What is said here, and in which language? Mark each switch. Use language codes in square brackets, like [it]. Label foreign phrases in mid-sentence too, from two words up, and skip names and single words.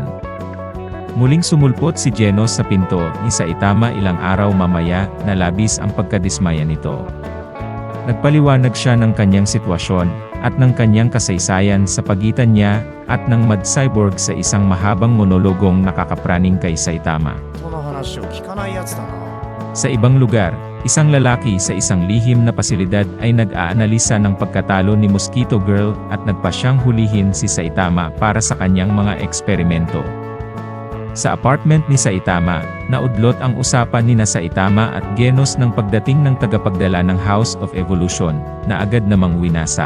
[tl] Muling sumulpot si Genos sa pinto ni Saitama ilang araw mamaya na labis ang pagkadismaya nito. Nagpaliwanag siya ng kanyang sitwasyon at ng kanyang kasaysayan sa pagitan niya at ng Mad Cyborg sa isang mahabang monologong nakakapraning kay Saitama. [ja] 人の話を聞かないやつだな。 [tl] Sa ibang lugar, isang lalaki sa isang lihim na pasilidad ay nag-aanalisa ng pagkatalo ni Mosquito Girl at nagpasyang hulihin si Saitama para sa kanyang mga eksperimento. Sa apartment ni Saitama, naudlot ang usapan ni Saitama at Genos ng pagdating ng tagapagdala ng House of Evolution, na agad namang winasak.